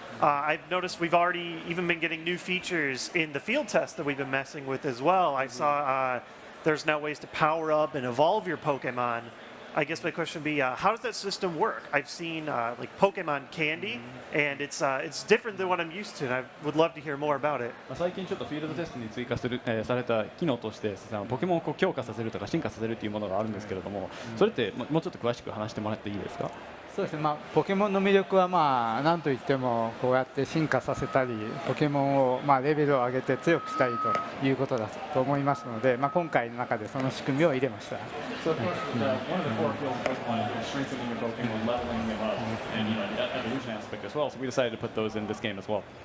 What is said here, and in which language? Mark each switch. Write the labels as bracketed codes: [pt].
[en] I've noticed we've already even been getting new features in the field test that we've been messing with as well. I saw there's now ways to power up and evolve your Pokemon. I guess my question would be, how does that system work? I've seen like Pokemon Candy, and it's different than what I'm used to, and I would love to hear more about it. [ja] 最近ちょっとフィールドテストに追加された機能としてポケモンを強化させるとか進化させるというものがあるんですけれども、それってもうちょっと詳しく話してもらっていいですか？そうですね、ポケモンの魅力は何といってもこうやって進化させたりポケモンをレベルを上げて強くしたりということだと思いますので、今回の中でその仕組みを入れました。 [en] So of course, one of the core appeals of Pokemon is strengthening your Pokemon, leveling them up, and that evolution aspect as well. So we decided to put those in this game as well.